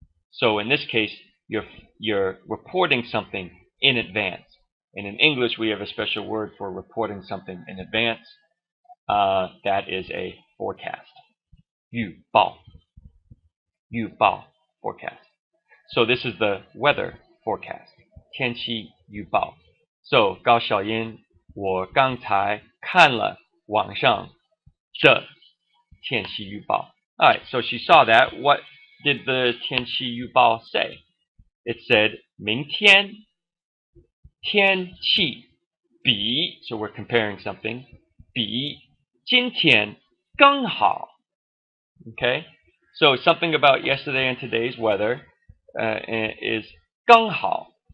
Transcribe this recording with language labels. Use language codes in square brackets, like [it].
[en] So in this case, you're reporting something in advance. And in English, we have a special word for reporting something in advance. That is a forecast. 预报. 预报 forecast. So this is the weather forecast. [zh] 天气预报. So 高小英，我刚才看了网上的天气预报. [en] Alright, so she saw that. What did the 天气预报 say? It said [zh] 明天天气比, [en] so we're comparing something, [zh] 比今天更好. [en] Okay? So something about yesterday and today's weather is 更好.